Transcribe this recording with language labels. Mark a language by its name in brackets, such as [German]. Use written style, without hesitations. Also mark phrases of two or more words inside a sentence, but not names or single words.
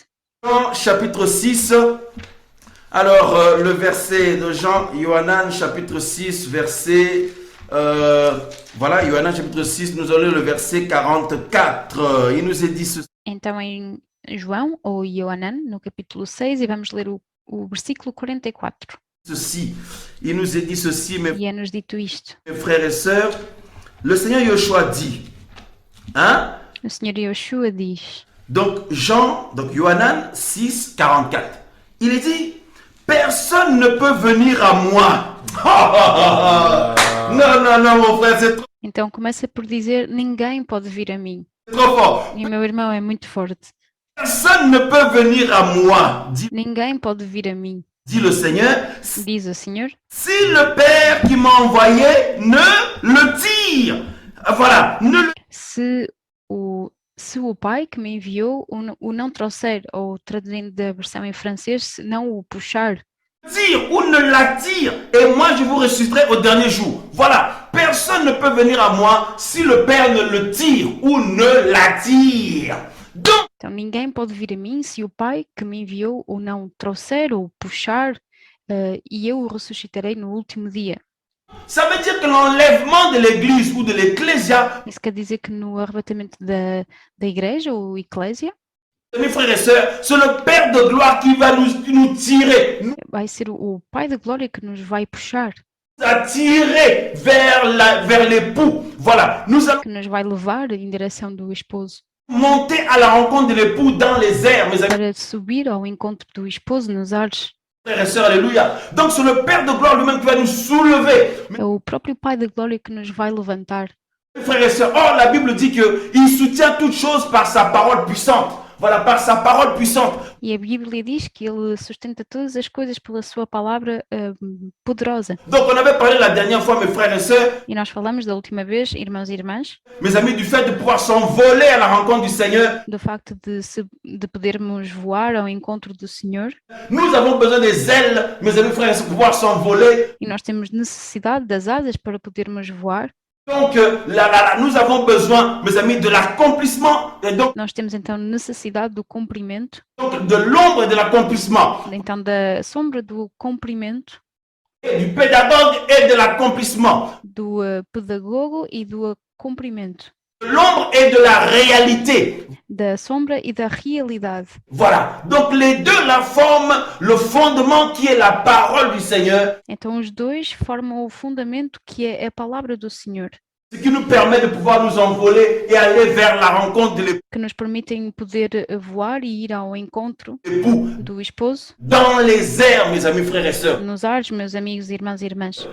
[French] Jean chapitre 6. Alors, le verset de Jean, Yohanan chapitre 6, verset... voilà, Yohanan chapitre 6, nous allons le verset 44. Il nous est dit ceci. [Portuguese] Então em João, ou Yohanan, no capítulo 6, e vamos ler o versículo 44. [French] Il nous est dit ceci, mes [Portuguese] E é-nos dito isto. [French] frères et sœurs. Le Seigneur Yoshua dit, hein? [Portuguese] O Senhor Yoshua diz, [French] Donc, Yohanan 6, 44. Il est dit, personne ne peut venir à moi. Non, non, non, mon frère, c'est [Portuguese] então começa por dizer, ninguém pode vir a mim. [French] trop fort. [Portuguese] E o meu irmão é muito forte. [French] Personne ne peut venir à moi, [Portuguese] Ninguém pode vir a mim, [French] dit le Seigneur, [Portuguese] diz o Senhor, [French] si le Père qui m'a envoyé ne le tire. Voilà, ne le [Portuguese] se o Pai que me enviou o não trouxer, ou traduzindo da versão em francês, se não o puxar, [French] tire ou ne l'attire, et moi je vous ressusciterai au dernier jour. Voilà, personne ne peut venir à moi si le Père ne le tire ou ne l'attire. Donc, [Portuguese] então ninguém pode vir a mim se o Pai que me enviou o não trouxer ou puxar, e eu o ressuscitarei no último dia. [French] ça veut dire que l'enlèvement de l'église ou de l'ecclésia, [Portuguese] Isso quer dizer que no arrebatamento da igreja ou eclésia, [French] mes frères et sœurs, c'est le Père de gloire qui va nous tirer, nous [Portuguese] vai ser o Pai da Glória que nos vai puxar, [French] attirer vers l'époux. Voilà, nous allons [Portuguese] que nos vai levar em direção do esposo, [French] monter à la rencontre de l'époux dans les airs, mes amis. [Portuguese] para subir ao encontro do esposo nos ares. [French] Frères et sœurs, alléluia. Donc c'est le Père de gloire lui-même qui va nous soulever. [Portuguese] É o próprio Pai da Glória que nos vai levantar. [French] Frères et sœurs, or la Bible dit qu'il soutient toutes choses par sa parole puissante. Voilà, par sa parole puissante. [Portuguese] E a Bíblia diz que Ele sustenta todas as coisas pela sua palavra poderosa. [French] Donc on avait parlé la dernière fois, mes frères et sœurs, [Portuguese] E nós falamos da última vez, irmãos e irmãs, [French] mes amis, du fait de pouvoir s'envoler à la rencontre du Seigneur. [Portuguese] do facto de podermos voar ao encontro do Senhor. [French] Nous avons besoin des ailes, mes amis, frères et sœurs, pour pouvoir s'envoler. [Portuguese] E nós temos necessidade das asas para podermos voar. [French] Donc nous avons besoin, mes amis, de l'accomplissement et donc [Portuguese] Nós temos então necessidade do cumprimento, [French] de l'ombre et de l'accomplissement, [Portuguese] então da sombra do cumprimento, [French] et du pédagogue et de l'accomplissement, [Portuguese] do pedagogo e do cumprimento, [French] de l'ombre et de la réalité. [Portuguese] da sombra e da realidade. [French] Voilà. Donc les deux la forment le fondement qui est la parole du Seigneur, [Portuguese] Então os dois formam o fundamento que é a palavra do Senhor, [French] ce qui nous permet de pouvoir nous envoler et aller vers la rencontre de [Portuguese] que nos permitem poder voar e ir ao encontro [French] l'époux [Portuguese] do esposo [French] dans les airs, mes amis, frères et sœurs. [Portuguese] nos ares, meus amigos, irmãos e irmãs,